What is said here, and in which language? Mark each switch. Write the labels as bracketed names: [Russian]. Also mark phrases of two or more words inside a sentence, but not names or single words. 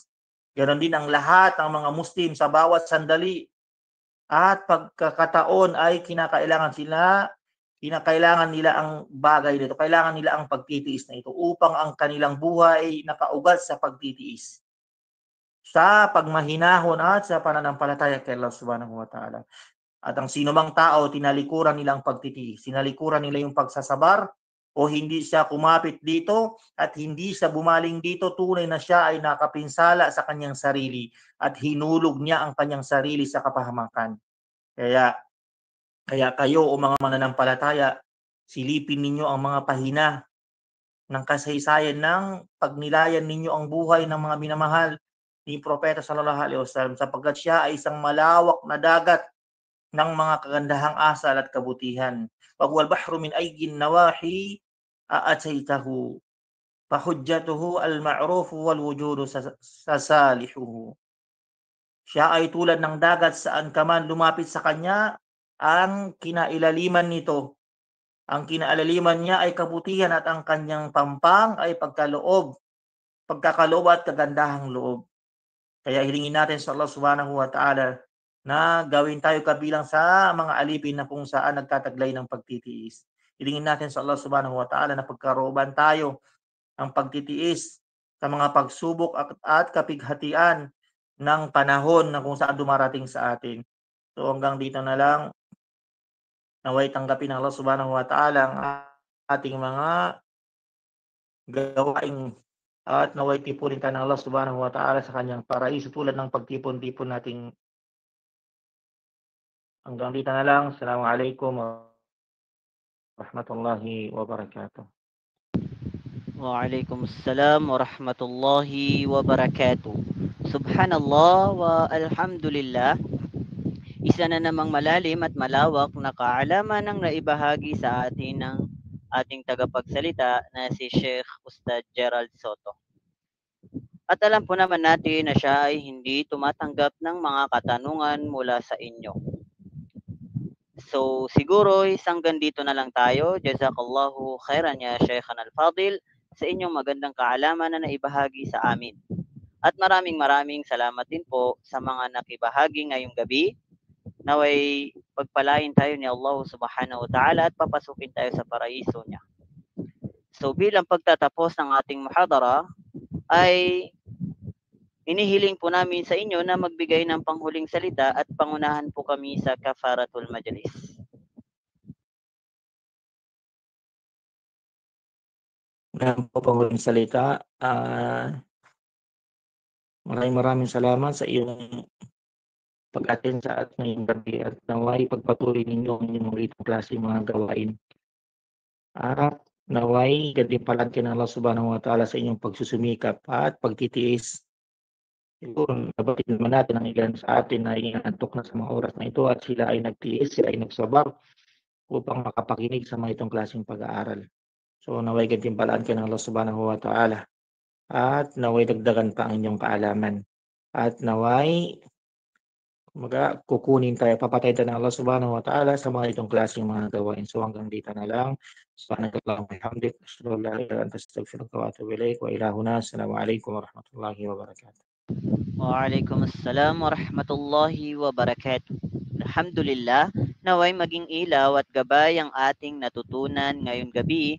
[Filipino] Ganon din ang lahat ng mga Muslim sa bawat sandali at pagkakataon ay kinakailangan nila ang bagay nito. Kailangan nila ang pagtitiis na ito upang ang kanilang buhay nakaugat sa pagtitiis, sa pagmahinahon at sa pananampalataya kay Allah [Arabic] سبحانه وتعالى. [Filipino] At ang sinumang tao, tinalikuran nila ang pagtitiis, tinalikuran nila yung pagsasabar, o hindi siya kumapit dito at hindi siya bumaling dito, tunay na siya ay nakapinsala sa kanyang sarili at hinulog niya ang kanyang sarili sa kapahamakan. Kaya kayo o mga mananampalataya, silipin ninyo ang mga pahina ng kasaysayan ng pagnilayan ninyo ang buhay ng mga minamahal ni Propeta [Arabic] صلى الله عليه وسلم, [Filipino] sapagkat siya ay isang malawak na dagat ng mga kagandahang asal at kabutihan. [Arabic] وهو البحر من أي النواحي أتيته فلجته المعروف والجود ساحله. [Filipino] Siya ay tulad ng dagat, saan ka man lumapit sa kanya, ang kinailaliman nito. Ang kinaalaliman niya ay kabutihan at ang kanyang pampang ay pagkakaloob at kagandahang loob. Kaya hilingin natin sa Allah [Arabic] سبحانه وتعالى [Filipino] na gawin tayo kabilang sa mga alipin na kung saan nagtataglay ng pagtitiis. Hilingin natin sa Allah [Arabic] سبحانه وتعالى [Filipino] na pagkarooban tayo ang pagtitiis sa mga pagsubok at kapighatian ng panahon na kung saan dumarating sa atin. So hanggang dito na lang, naway tanggapin ng Allah [Arabic] سبحانه وتعالى [Filipino] ang ating mga gawain at naway tipunin tayo ng Allah [Arabic] سبحانه وتعالى [Filipino] sa kanyang paraiso tulad ng pagtipon-tipon nating. Hanggang dito na lang. [Arabic] السلام عليكم ورحمة الله وبركاته. وعليكم السلام ورحمة الله وبركاته. سبحان الله والحمد لله. [Filipino] Isa na namang malalim at malawak na kaalaman ang naibahagi sa atin ng ating tagapagsalita na si Sheikh Ustad Gerald Soto. At alam po naman natin na siya ay hindi tumatanggap ng mga katanungan mula sa inyo. So siguro hanggang dito na lang tayo. [Arabic] جزاك الله خيرا يا شيخنا الفاضل [Filipino] sa inyong magandang kaalaman na naibahagi sa amin. At maraming salamat din po sa mga nakibahagi ngayong gabi. Naway pagpalain tayo ni Allah [Arabic] سبحانه وتعالى [Filipino] at papasukin tayo sa paraiso niya. So bilang pagtatapos ng ating muhadara ay inihiling po namin sa inyo na magbigay ng panghuling salita at pangunahan po kami sa [Arabic] كفارة المجلس. [Filipino] Yan po panghuling salita. Maraming salamat sa iyong pag-attend sa at ngayong gabi at naway pagpatuloy ninyo ang inyong mga klase mga gawain. At naway gantimpalan ka ng Allah [Arabic] سبحانه وتعالى [Filipino] sa inyong pagsusumikap at pagtitiis. Siguro nabatin naman natin ang ilan sa atin na inaantok na sa mga oras na ito at sila ay nagtiis, sila ay nagsabar upang makapakinig sa mga itong klaseng pag-aaral. So naway gantimpalan ka ng Allah [Arabic] سبحانه وتعالى [Filipino] at naway dagdagan pa ang inyong kaalaman. At naway kukunin tayo, papatay tayo ng Allah [Arabic] سبحانه وتعالى [Filipino] sa mga itong klaseng mga gawain. So hanggang dito na lang. [Arabic] سبحانك اللهم وبحمدك أشهد أن لا إله إلا أنت أستغفرك وأتوب إليك. وإلهنا السلام عليكم ورحمة الله وبركاته. وعليكم السلام ورحمة الله وبركاته. Alhamdulillah, [Filipino] naway maging ilaw at gabay ang ating natutunan ngayong gabi.